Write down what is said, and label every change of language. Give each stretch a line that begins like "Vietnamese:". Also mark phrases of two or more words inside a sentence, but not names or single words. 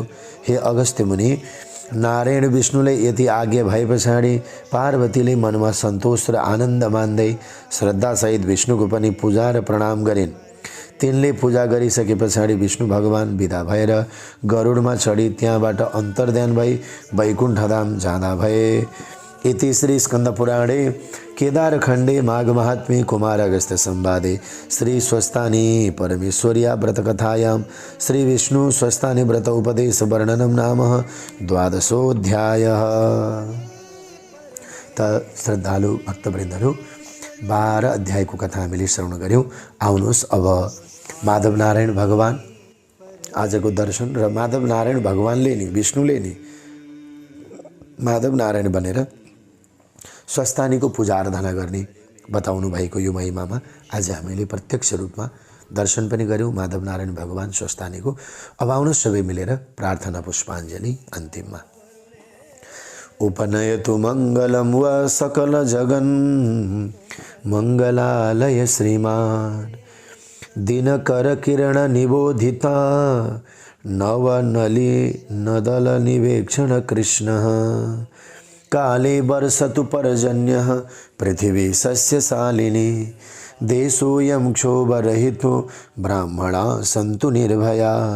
Nepali: हे अगस्त्य मुनि, नारायण विष्णुले यति आज्ञा भए पछाडि पार्वतीले मनमा सन्तोष र आनन्द मान्दै श्रद्धासहित विष्णुको पनि पूजा र प्रणाम गरिन्। तिनले पूजा गरिसके पछाडि विष्णु भगवान विदा भएर गरुडमा चढी त्यहाँबाट अन्तर्ध्यान भई वैकुण्ठधाम जाँदा भए।
Sanskrit: इति श्री स्कंद पुराणे केदारखण्डे माघ महात्म्ये कुमार अगस्त्य संवादे श्री स्वस्थानी परमेश्वर्या व्रतकथायां श्री विष्णु स्वस्थानी व्रत उपदेश वर्णनम नाम 12
Nepali: त श्रद्धालु भक्तवृन्दहरू 12 अध्यायको कथा हामीले श्रवण गर्यौं। आउनुहोस् अब माधव नारायण भगवान आजको दर्शन र माधव नारायण भगवानले नि विष्णुले नि माधव नारायण बनेर स्वस्थानीको पूजा आराधना गर्ने बताउनु भएको यो महिमामा आज हामीले प्रत्यक्ष रूपमा दर्शन पनि गर्यौं माधव नारायण भगवान स्वस्थानीको। अब आउनुहोस् सबै मिलेर प्रार्थना पुष्पाञ्जलि अन्तिममा।
Sanskrit: उपनयतु मङ्गलं व सकल जगन् मङ्गलालय श्रीमान् दिनकर किरण निबोधिता नवनली नदल निवेक्षण कृष्णः काले वर्षतु पर्जन्यः पृथिवी सस्यशालिनी देशोऽयं क्षोभरहितो ब्राह्मणा सन्तु निर्भया